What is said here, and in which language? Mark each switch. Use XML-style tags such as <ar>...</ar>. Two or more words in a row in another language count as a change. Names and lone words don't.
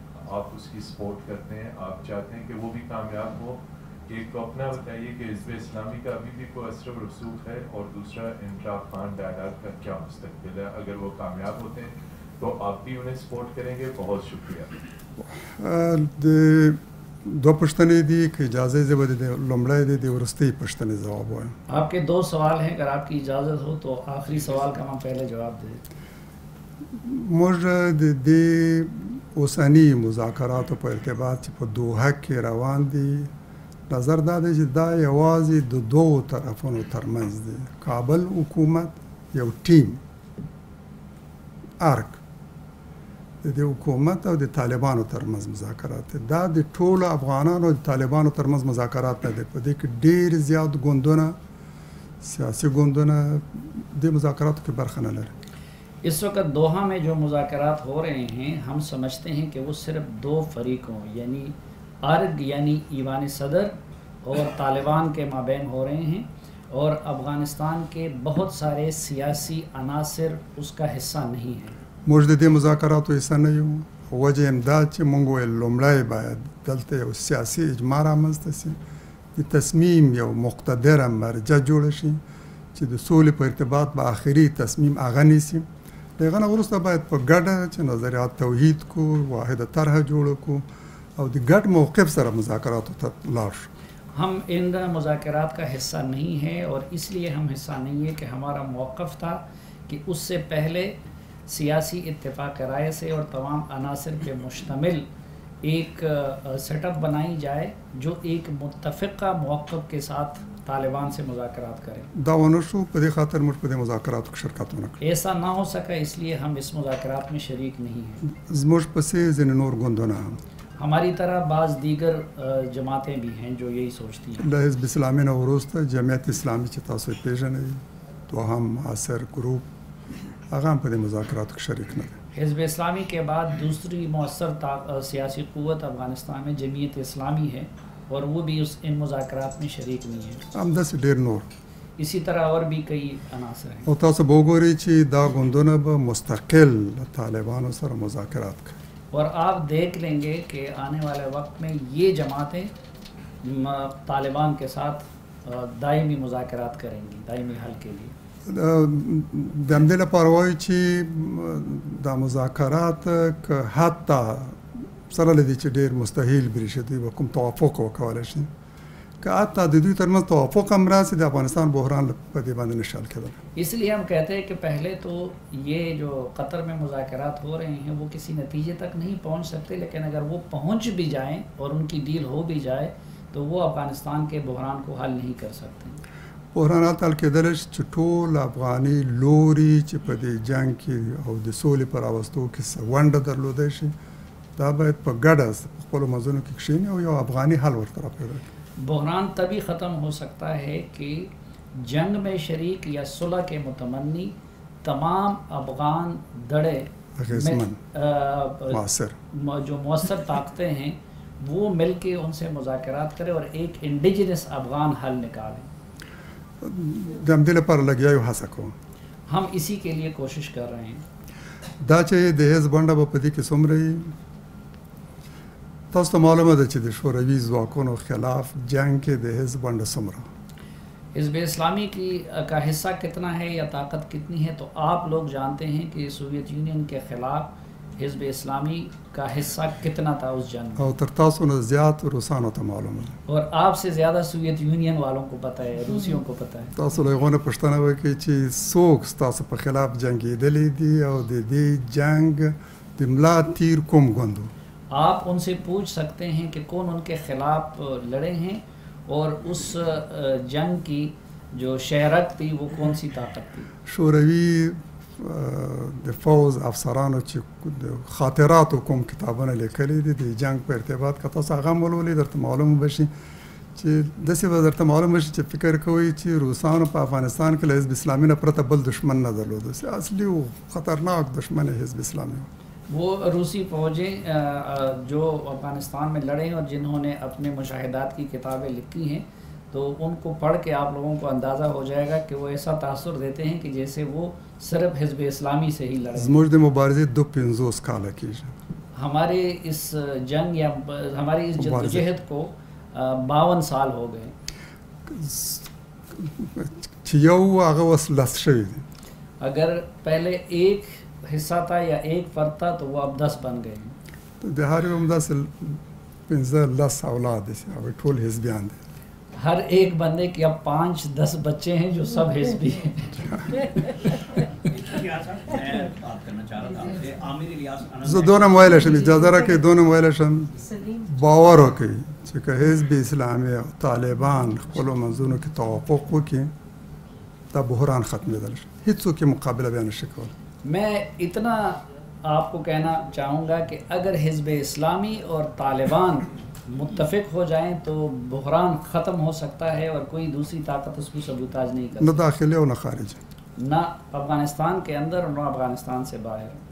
<ur>آپ اس کی سپورٹ کرتے ہیں، آپ چاہتے ہیں کہ وہ بھی کامیاب ہو؟ ایک تو اپنا بتائیے کہ حزب اسلامی کا ابھی بھی کوئی اثر و رسوخ ہے، اور دوسرا</ur> <en>inter Afghan dialogue</en> <ur>کا کیا مستقبل ہے؟ اگر وہ کامیاب ہوتے ہیں تو آپ بھی انہیں سپورٹ کریں گے؟ بہت شکریہ.</ur> <ps>دو پښتنې دي که اجازه زه به د لومړی د وروستۍ پښتنې جواب وایم.</ps> <ur>آپ کے دو سوال ہیں، اگر آپ کی اجازت ہو تو آخری سوال کا میں پہلے جواب دے دیتا ہوں.</ur> <ps>موږ د دې اوسني مذاکراتو په ارتباط چې په دوحه کې روان دي نظر دا دی چې دا یوازې د دوو طرفونو ترمنځ دی. کابل حکومت یو ټیم ارک د حکومت او د طالبانو ترمنځ مذاکرات دي. دا د ټولو افغانانو او د طالبانو ترمنځ مذاکرات نه دي. په دې کې ډېر زیات ګوندونه سیاسي ګوندونه د مذاکراتو کې برخه نه لري.</ps> <ur>اس وقت دوحہ میں جو مذاکرات ہو رہے ہیں ہم سمجھتے ہیں کہ وہ صرف دو فریقوں یعنی ارگ یعنی ایوان صدر اور طالبان کے مابین ہو رہے ہیں، اور افغانستان کے بہت سارے سیاسی عناصر اس کا حصہ نہیں ہیں.</ur> <ps>موږ د دې مذاکراتو حصہ نه یو. وجه هم دا چې موږ ویل لومړی باید دلته یو سیاسي اجماع رامنځته شي، د تصمیم یو مقتدره مرجع جوړه شي چې د سولې په ارتباط به آخري تصمیم هغه نیسي. د هغه نه وروسته باید په ګډه چې نظریات توحید کو، واحده طرحه جوړه کو او د ګډ موقف سره مذاکراتو ته لاړ شو.</ps> <ur>ہم ان مذاکرات کا حصہ نہیں ہیں، اور اس لیے ہم حصہ نہیں ہے کہ ہمارا موقف تھا کہ اس سے پہلے سیاسی اتفاق رائے سے اور تمام عناصر پہ مشتمل ایک سیٹ اپ بنائی جائے جو ایک متفقہ موقف کے ساتھ طالبان سے مذاکرات کریں.</ur> <ps>دا ونه شو، په دې خاطر موږ په دې مذاکراتو کې شرکت ونه کړو.</ps> <ur>ایسا نہ ہو سکا، اس لیے ہم اس مذاکرات میں شریک نہیں ہیں.</ur> <ps>زموږ پسې ځینې نور ګوندونه هم</ps> <ur>ہماری طرح بعض دیگر جماعتیں بھی ہیں جو یہی سوچتی ہیں.</ur> <ps>له حزب اسلامي نه وروسته جمعیت اسلامي چې تاسو یې پېژنئ، دوهم معاصر ګروپ، هغه هم په دې مذاکراتو کې شریک نه دی.</ps> <ur>حزب اسلامی کے بعد دوسری مؤثر سیاسی قوت افغانستان میں جمعیت اسلامی ہے، اور وہ بھی ان مذاکرات میں شریک نہیں ہے.</ur> <ps>همداسې ډېر نور.</ps> <ur>اسی طرح اور بھی کئی عناصر ہیں.</ur> <ps>او تاسو به وګورئ چې دا ګوندونه به مستقل طالبانو سره مذاکرات کوي.</ps> <ur>اور آپ دیکھ لیں گے کہ آنے والے وقت میں یہ جماعتیں طالبان کے ساتھ دائمی مذاکرات کریں گی، دائمی حل کے لیے.</ur> <ps>د همدې لپاره وایو چې دا مذاکرات که حتی سره له دې چې ډېر مستحیل بریښي دوی به کوم توافق وکولی شي، که حتی د دوی ترمنځ توافق هم راسي د افغانستان بحران په دې باندې نشي حل کېدلی.</ps> <ur>اس لیے ہم کہتے ہیں کہ پہلے تو یہ جو قطر میں مذاکرات ہو رہے ہیں وہ کسی نتیجے تک نہیں پہنچ سکتے، لیکن اگر وہ پہنچ بھی جائیں اور ان کی ڈیل ہو بھی جائے تو وہ افغانستان کے بحران کو حل نہیں کر سکتے.</ur> <ps>بحرانات حل کېدلی شي چې ټول افغاني لوري چې په دې جنګ کې او د سولې په راوستو کې څه ونډه درلودی شي، دا باید په ګډه په خپلو منځونو کې کښېني او یو افغاني حل ورته راپیدا کړي.</ps> <ur>بحران تبھی ختم ہو سکتا ہے کہ جنگ میں شریک یا صلح کے متمنی تمام افغان دڑے مؤثر جو مؤثر طاقتیں ہیں وہ مل کے ان سے مذاکرات کریں اور ایک انڈیجنس افغان حل نکالیں.</ur> <ps>د همدې لپاره لګیا یو هڅه کوم.</ps> <ur>ہم اسی کے لیے کوشش کر رہے ہیں.</ur> <ps>دا چې د حزب ونډه به په دې کې څومره وي، تاسو ته معلومه ده چې د شوروي ځواکونو خلاف جنگ کې د حزب ونډه څومره.</ps> <ur>حزب اسلامی کا حصہ کتنا ہے یا طاقت کتنی ہے تو آپ لوگ جانتے ہیں کہ سوویت یونین کے خلاف حزب اسلامی کا حصہ کتنا تھا اس جنگ میں.</ur> <ps>او تر تاسو نه زیات روسانو ته معلومه ده.</ps> <ur>اور آپ سے زیادہ سوویت یونین والوں کو پتہ ہے، روسیوں کو پتہ ہے.</ur> <ps>تاسو له هغو نه پوښتنه وکړئ چې څوک ستاسو په خلاف جنګېدلی دي او د دې جنگ د ملا تیر کوم ګوند و.</ps> <ur>آپ ان سے پوچھ سکتے ہیں کہ کون ان کے خلاف لڑے ہیں اور اس جنگ کی جو شہرک تھی وہ کون سی طاقت تھی؟</ur> <ps>شوروي د فوز افسرانو چې د خاطراتو کوم کتابونه لیکلي دي د جنگ په ارتباط که تاسو هغه ولولئ درته معلوم بشي چې داسې به درته معلوم بشي چې فکر کوئ چې روسانو په افغانستان کې له حزب اسلامي نه پرته بل دشمن نه درلود. اصلي او خطرناک دشمن حزب اسلامي</ps> <ur>وہ روسی فوجیں جو افغانستان میں لڑے ہیں اور جنہوں نے اپنے مشاہدات کی کتابیں لکھی ہیں تو ان کو پڑھ کے آپ لوگوں کو اندازہ ہو جائے گا کہ وہ ایسا تاثر دیتے ہیں کہ جیسے وہ صرف حزب اسلامی سے ہی لڑے.</ur> <ps>زموږ د مبارزې 250 کاله کېږي.</ps> <ur>ہمارے اس جنگ یا ہماری اس جدوجہد کو 52 سال ہو گئے.</ur> <ps>چې یو هغه اوس لس شوي دي.</ps> <ur>اگر پہلے ایک حصہ تھا یا ایک فرد تھا تو وہ اب 10 بن گئے ہیں.</ur> <ps>د هر یو همداسې 15 اولاد دي او ټول حزبیان دي.</ps> <ur>ہر ایک بندے کے اب 5-10 بچے ہیں جو سب حزبی ہیں.</ur> <ps>زه دونه ویلی شم اجازه راکړئ دونه ویلی شم باور وکړئ چې که حزب اسلامي او طالبان خپلو منځونو کې توافق وکړي دا بحران ختمېدلی شي. هېڅوک یې مقابله بیا نشي کولی.</ps> <ur>میں اتنا آپ کو کہنا چاہوں گا کہ اگر حزب اسلامی اور طالبان متفق ہو جائیں تو بحران ختم ہو سکتا ہے اور کوئی دوسری طاقت اس کو سبوتاج نہیں کر نہ داخلی اور نہ خارج، نہ افغانستان کے اندر اور نہ افغانستان سے باہر.</ur>